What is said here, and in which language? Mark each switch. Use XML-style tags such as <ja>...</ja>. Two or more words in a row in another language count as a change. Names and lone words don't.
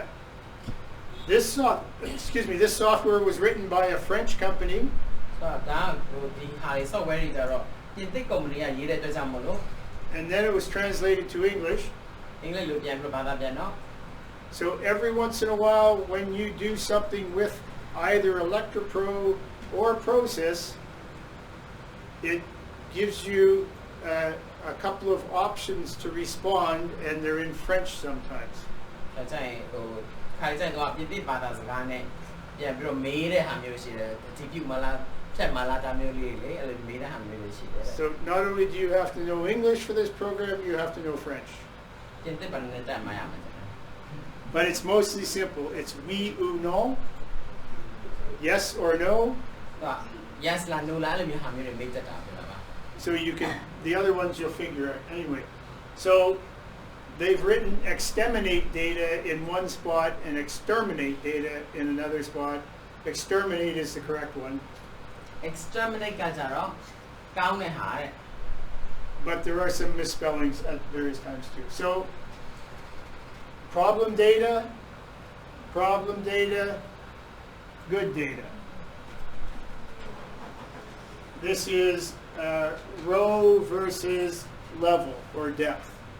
<en>This software was written by a French company,</en> <my>ဆိုတော့ဒါဒီဟာလေး software တွေကြတော့ပြင်သစ်ကုမ္ပဏီကရေးတဲ့အတွက်ကြောင့်မလို့</my> <en>and then it was translated to English.</en> <my>အင်္ဂလိပ်လိုပြန်ပြီးဘာသာပြန်တော့</my> <en>So every once in a while, when you do something with either ElectroPro or Prosys, it gives you a couple of options to respond, and they're in French sometimes.</en> <my>ဒါကြရင်ဟိုခါကြရင်တော့ပြင်သစ်ဘာသာစကားနဲ့ပြန်ပြီးတော့မေးတဲ့ဟာမျိုးရှိတယ်ဒီပြုမလားဖြတ်မလားဒါမျိုးလေးလေအဲ့လိုမေးတဲ့ဟာမျိုးလေးရှိတယ်</my> <en>So not only do you have to know English for this program, you have to know French.</en> <my>ပြင်သစ်ဘာသာနဲ့တက်မှရမယ်</my> <en>But it's mostly simple. It's</en> <fr>oui ou non,</fr> <en>yes or no.</en> <my>တော့ yes လား no လားအဲ့လိုမျိုးဟာမျိုးတွေမေးတတ်တာပဲလား</my> <en>So you can, the other ones you'll figure out anyway. So they've written exterminate data in one spot and exterminate data in another spot. Exterminate is the correct one.</en> <my>exterminate ကကြတော့ကောင်းတဲ့ဟာတဲ့</my> <en>But there are some misspellings at various times too. So problem data, good data. This is row versus level or depth.</en>